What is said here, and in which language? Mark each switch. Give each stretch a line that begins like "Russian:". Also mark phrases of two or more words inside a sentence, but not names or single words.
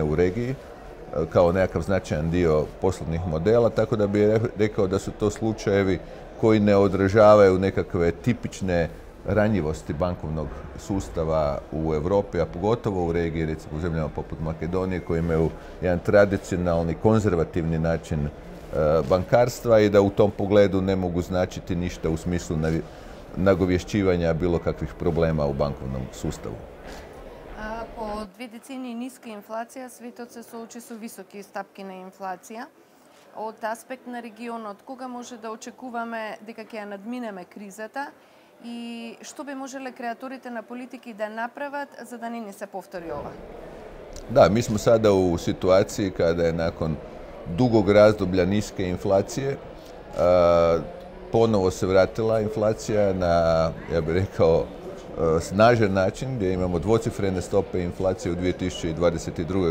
Croatian: u regiji, kao nekakav značajan dio poslovnih modela, tako da bih rekao da su to slučajevi koji ne odražavaju nekakve tipične ranjivosti bankovnog sustava u Europi, a pogotovo u regiji, recimo u zemljama poput Makedonije, koji imaju jedan tradicionalni, konzervativni način bankarstva i da u tom pogledu ne mogu značiti ništa u smislu nagovješćivanja bilo kakvih problema u bankovnom sustavu.
Macedonian: По 2 децении ниска инфлација, светот се соочи со високи стапки на инфлација. Од аспект на регионот, кога може да очекуваме дека ќе ја надминеме кризата и што би можеле креаторите на политики да направат за да не ни се повтори ова?
Croatian: Da, mi smo sada u situaciji kada je nakon dugog razdoblja niske inflacije ponovo se vratila inflacija na, ja bih rekao, snažan način gdje imamo dvocifrene stope inflacije u 2022.